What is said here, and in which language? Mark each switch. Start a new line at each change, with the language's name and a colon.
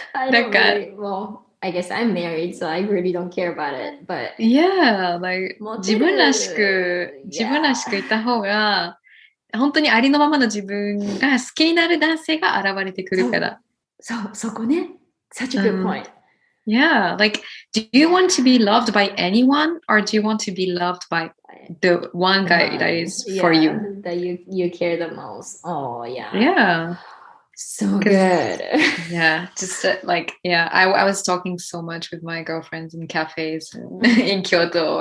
Japanese: なんか、
English: well, I guess I'm married, so I really don't care about it. But yeah, like
Japanese: 自分らしくいた方が、本当にありのままの自分が好きになる男性が現れてくるから。そこね。
English: Such a good point. Yeah, like, do you want to be loved by anyone or do you want to be loved by the one guy that is for you? That you care the most. Oh, yeah. Yeah. So good. Yeah, just like, yeah, I was talking so much with my girlfriends in cafes in Kyoto.